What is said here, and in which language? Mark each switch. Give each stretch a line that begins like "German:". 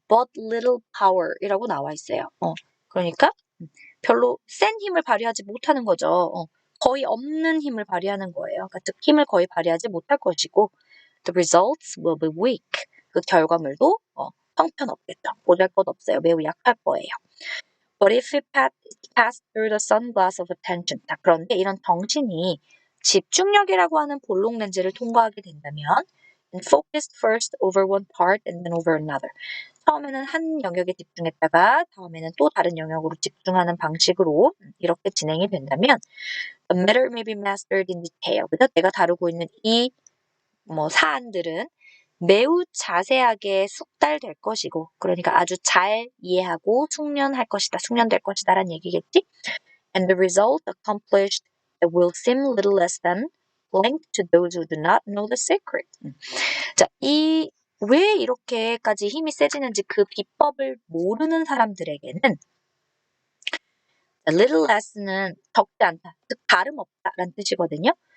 English: but little power
Korean: 이라고 나와 있어요. 그러니까 별로 센 힘을 발휘하지 못하는 거죠. 거의 없는 힘을 발휘하는 거예요. 그러니까 즉 힘을 거의 발휘하지 못할 것이고
English: the results will be weak.
Korean: 그 결과물도 형편없겠죠. 보잘것없어요. 매우 약할 거예요.
English: But if it passed through the sunglass of attention.
Korean: 자, 그런데 이런 정신이 집중력이라고 하는 볼록 렌즈를 통과하게 된다면
English: and focused first over one part and then over another.
Korean: 처음에는 한 영역에 집중했다가 다음에는 또 다른 영역으로 집중하는 방식으로 이렇게 진행이 된다면
English: the matter may be mastered in detail.
Korean: 그래서 내가 다루고 있는 이 사안들은 매우 자세하게 숙달될 것이고 그러니까 아주 잘 이해하고 숙련될 것이다 라는 얘기겠지?
English: And the result accomplished that will seem little less than linked to those who do not know the secret.
Korean: 자, 왜 이렇게까지 힘이 세지는지 그 비법을 모르는 사람들에게는
English: little less
Korean: 는 적지 않다, 즉 다름없다라는 뜻이거든요.